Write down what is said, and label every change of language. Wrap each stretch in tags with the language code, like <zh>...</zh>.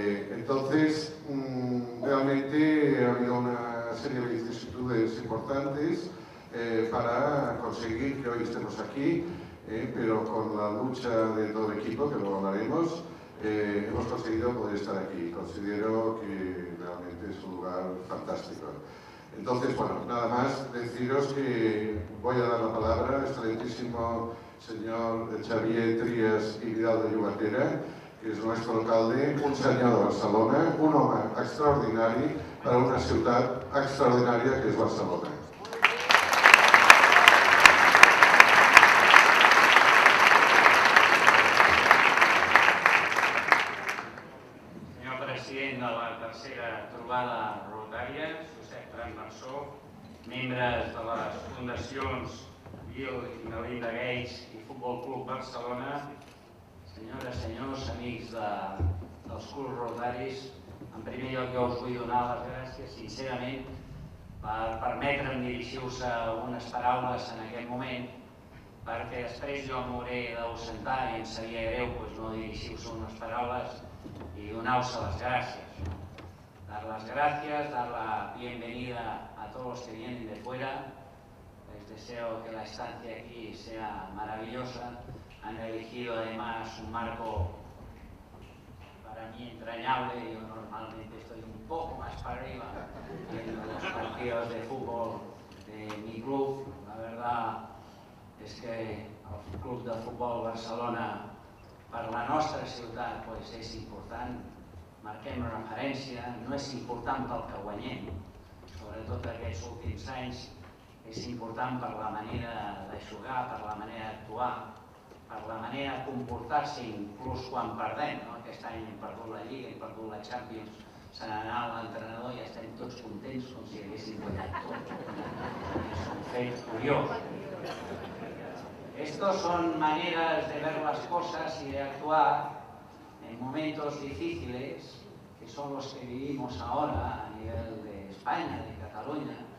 <es>Entonces, realmente ha habido una serie de vicisitudes importantes para conseguir que hoy estemos aquí, pero con la lucha de todo el equipo, que luego hablaremos, hemos conseguido poder estar aquí. Considero que realmente es un lugar fantástico. Entonces, bueno, nada más deciros que voy a dar la palabra al excelentísimo señor Xavier Trias i Vidal de Llobatera, que és nuestro alcalde,</es> <ca>un senyor de Barcelona, un home extraordinari per a una ciutat extraordinària que és Barcelona. Senyor president de la tercera trobada rotària, Josep Prat Marceau, membres de les fundacions Bill i Melinda Gates i Futbol Club Barcelona, senyores, senyors, amics dels clubs rotaris, en primer lloc jo us vull donar les gràcies sincerament per permetre'm dirigir-vos unes paraules en aquest moment, perquè després jo m'hauré d'ausentar i em seria greu no dirigir-vos unes paraules</ca> <es>y donaros las gracias. Dar las gracias, dar la bienvenida a todos los que vienen de fuera. Les deseo que la estancia aquí sea maravillosa. Han elegido además un marco para mí entrañable. Yo normalmente estoy un poco más para arriba en los partidos de fútbol de mi club. La verdad es que el</es> <ca>Club de Futbol Barcelona per la nostra ciutat és important. Marquem referència, no és important pel que guanyem, sobretot aquests últims anys, és important per la manera de jugar, per la manera d'actuar, per la manera de comportar-se inclús quan perdem. Aquest any hem perdut la Lliga, hem perdut la Champions, se n'anà l'entrenador i estem tots contents com si haguéssim guanyat tot. És un fet curiós.</ca> <es>Estos son maneras de ver las cosas y de actuar en momentos difíciles, que son los que vivimos ahora a nivel de España, de Cataluña.</es>